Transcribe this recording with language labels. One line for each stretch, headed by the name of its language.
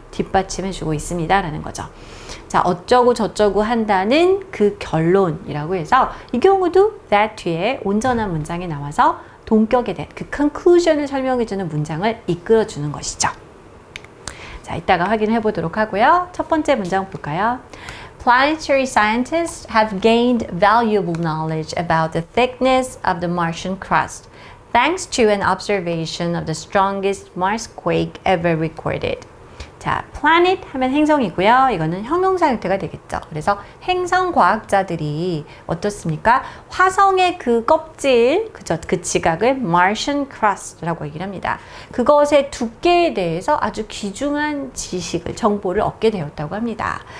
Korean: 뒷받침해주고 있습니다. 라는 거죠. 자, 어쩌고 저쩌고 한다는 그 결론이라고 해서 이 경우도 that 뒤에 온전한 문장이 나와서 동격에 대한 그 conclusion을 설명해주는 문장을 이끌어주는 것이죠. 자, 이따가 확인해 보도록 하고요. 첫 번째 문장 볼까요?
English: Planetary scientists have gained valuable knowledge about the thickness of the Martian crust, thanks to an observation of the strongest Mars quake ever recorded.
Korean: 자, planet 하면 행성이고요. 이거는 형용사 형태가 되겠죠. 그래서 행성 과학자들이 어떻습니까? 화성의 그 껍질, 그죠? 그 지각을 Martian crust라고 얘기를 합니다. 그것의 두께에 대해서 아주 귀중한 지식을, 정보를 얻게 되었다고 합니다.